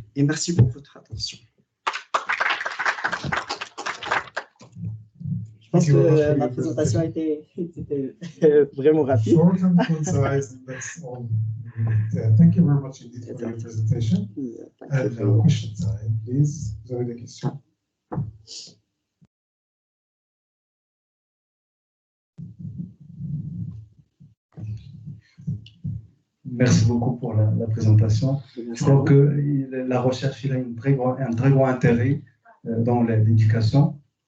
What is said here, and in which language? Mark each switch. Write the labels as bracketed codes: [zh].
[fr] Et merci pour votre attention. Je pense que ma présentation était vraiment rapide. [en] Short and concise, that's all. Thank you very much indeed for your presentation. And question time, please. [fr] Vous avez des questions? Merci beaucoup pour la présentation. Je crois que la recherche il a un très grand intérêt dans l'éducation.